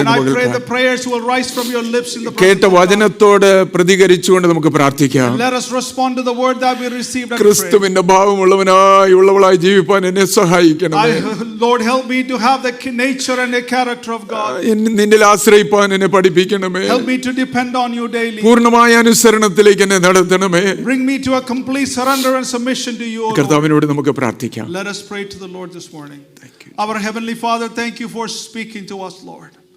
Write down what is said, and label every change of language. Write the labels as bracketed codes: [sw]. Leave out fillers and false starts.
[en] And I pray the prayers will rise from your lips in the presence [ml] കേട്ട [en] of God. [ml] വചനത്തോട് പ്രതികരിച്ചുകൊണ്ട് നമുക്ക് പ്രാർത്ഥിക്കാം. [en] Let us respond to the word that we received and pray. [ml] ക്രിസ്തുവിന്റെ ഭാവമുള്ളവനായി ഉള്ളവളായി ജീവിപ്പാൻ എന്നെ സഹായിക്കണമേ. [en] Lord, help me to have the nature and the character of God. [ml] നിന്നിൽ ആശ്രയിപ്പാൻ എന്നെ പഠിപ്പിക്കണമേ. [en] Help me to depend on you daily. [ml] പൂർണ്ണമായ അനുസരണത്തിലേക്ക് എന്നെ നടത്തണമേ. [en] Bring me to a complete surrender and submission to you, O Lord. [ml] കർത്താവിനോട് നമുക്ക് പ്രാർത്ഥിക്കാം. [en] Let us pray to the Lord this morning. Our Heavenly Father, thank you for speaking to us, Lord.